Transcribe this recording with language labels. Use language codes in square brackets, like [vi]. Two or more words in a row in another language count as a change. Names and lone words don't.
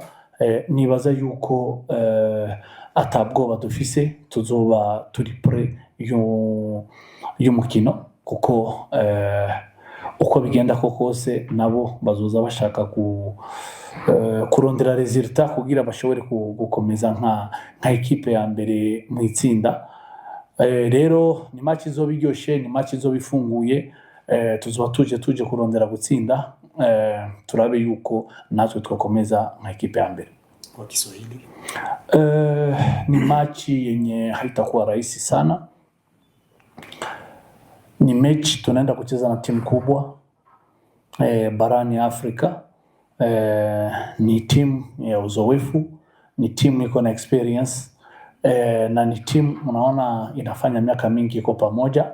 [rn] Nibaza yuko atabwoba dufise, tuzoba turi pre y'umukino kuko uko bigenda kose nabo bazoza bashaka kurondera resultat kugira bashobore gukomeza nka equipe ya mbere mu itsinda. Rero ni match izoba iryoshe, ni match izoba ifunguye. Tuzoba tuje kurondera gutsinda, turabe yuko natwe twakomeza nka equipe ya mbere. [sw] Kwa Kiswahili ni match yenye haitakuwa rahisi sana. Ni mechi tunaenda kucheza na timu kubwa barani Afrika. Ni timu ya uzoefu, ni timu iko na experience, na ni timu unaona inafanya miaka mingi iko pamoja.